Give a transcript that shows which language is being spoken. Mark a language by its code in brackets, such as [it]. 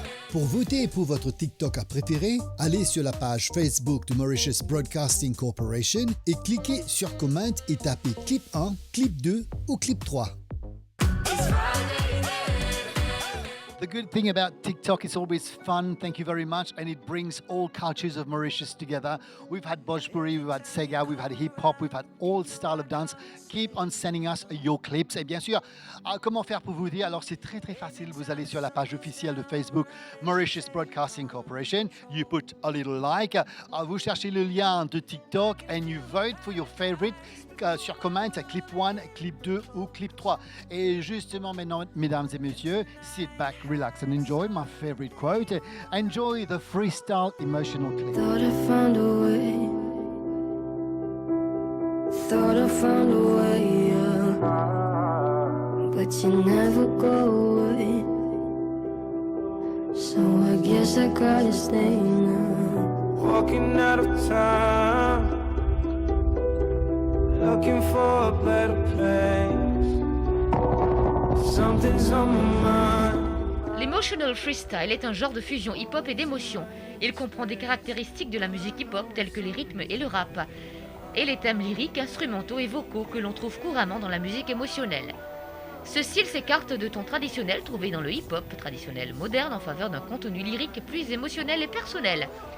[fr] Pour voter pour votre TikTok préféré, allez sur la page Facebook de Mauritius Broadcasting Corporation et cliquez sur Comment et tapez Clip 1, Clip 2 ou Clip 3. [en] The good thing about TikTok is always fun, thank you very much, and it brings all cultures of Mauritius together. We've had Bhojpuri, we've had Sega, we've had hip-hop, we've had all style of dance. Keep on sending us your clips. [fr] Et bien sûr, comment faire pour vous dire? Alors c'est très très facile, vous allez sur la page officielle de Facebook Mauritius Broadcasting Corporation, [en] you put a little like, [fr] vous cherchez le lien de TikTok [en] and you vote for your favorite [fr] sur Comment, Clip 1, Clip 2 ou Clip 3. Et justement maintenant, mesdames et messieurs, [en] sit back, relax and enjoy my favorite quote. Enjoy the freestyle emotional clip. Thought I found a way. Thought I found a way, yeah. But you never go away. So I guess I gotta stay now. Walking out of time, looking for a better place. Something's on my mind. [fr] L'emotional freestyle est un genre de fusion hip-hop et d'émotion. Il comprend des caractéristiques de la musique hip-hop telles que les rythmes et le rap, et les thèmes lyriques, instrumentaux et vocaux que l'on trouve couramment dans la musique émotionnelle. Ce style s'écarte de ton traditionnel trouvé dans le hip-hop traditionnel moderne en faveur d'un contenu lyrique plus émotionnel et personnel.